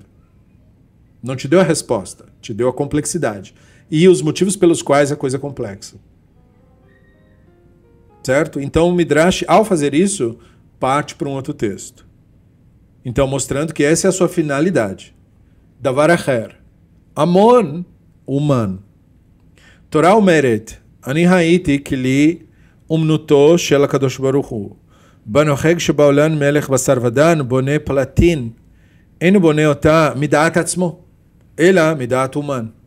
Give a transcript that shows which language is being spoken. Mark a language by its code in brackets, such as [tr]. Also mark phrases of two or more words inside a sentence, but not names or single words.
[pt] Não te deu a resposta, te deu a complexidade. E os motivos pelos quais a coisa é complexa. Certo? Então o Midrash, ao fazer isso, parte para um outro texto. Então mostrando que essa é a sua finalidade. [he] דבר אחר. אמון, אומן. תורה אומרת, אני הייתי כלי אומנותו של הקדוש ברוך הוא. בנוהג שבעולם מלך בשר ודם בונה פלטין, אינו בונה אותה מדעת עצמו, אלא מדעת אומן.